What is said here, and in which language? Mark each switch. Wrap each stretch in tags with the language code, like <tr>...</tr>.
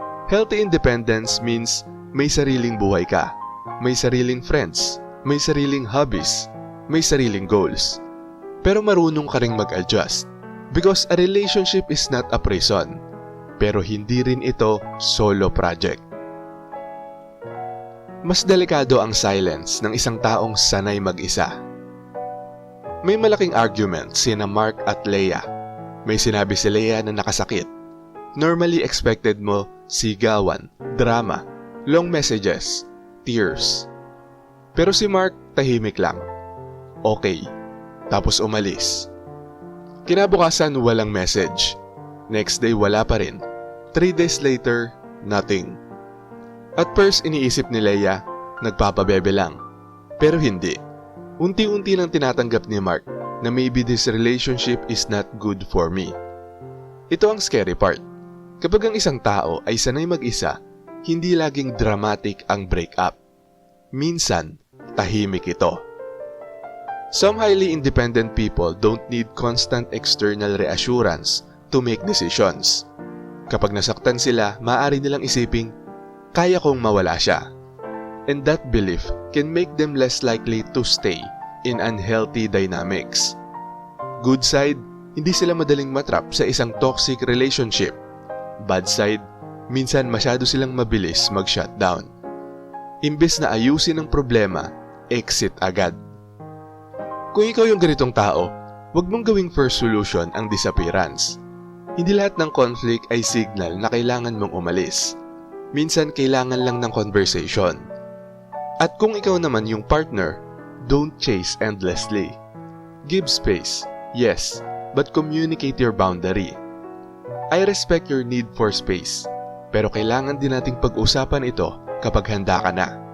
<en>Healthy independence means</en> <tl>may sariling buhay ka, may sariling friends, may sariling hobbies, may sariling goals. Pero marunong ka ring mag-adjust</tl> <en>because a relationship is not a prison.</en> <tl>Pero hindi rin ito solo project. Mas delikado ang silence ng isang taong sanay mag-isa. May malaking argument sina Mark at Leia. May sinabi si Leia na nakasakit.</tl> <en>Normally expected</en> <tl>mo sigawan,</tl> <en>drama, long messages, tears.</en> <tl>Pero si Mark tahimik lang. Okay. Tapos umalis. Kinabukasan walang message. Next day wala pa rin.</tl> <en>3 days later, nothing. At first</en> <tl>iniisip ni Leia, nagpapabebe lang. Pero hindi. Unti-unti nang tinatanggap ni Mark na</tl> <en>maybe this relationship is not good for me.</en> <tl>Ito ang scary part. Kapag ang isang tao ay sanay mag-isa, hindi laging dramatic ang breakup. Minsan, tahimik ito.</tl> <en>Some highly independent people don't need constant external reassurance to make decisions.</en> <tl>Kapag nasaktan sila, maaari nilang isiping, kaya kong mawala siya.</tl> <en>And that belief can make them less likely to stay in unhealthy dynamics.</en> <tl>Good side, hindi sila madaling matrap sa isang toxic relationship. Bad side, minsan masyado silang mabilis mag-shutdown. Imbes na ayusin ang problema, exit agad. Kung ikaw yung ganitong tao, huwag mong gawing first solution ang disappearance. Hindi lahat ng conflict ay signal na kailangan mong umalis. Minsan kailangan lang ng conversation. At kung ikaw naman yung partner,</tl> <en>don't chase endlessly. Give space, yes, but communicate your boundary. I respect your need for space,</en> <tl>pero kailangan din nating pag-usapan ito kapag handa ka na.</tl>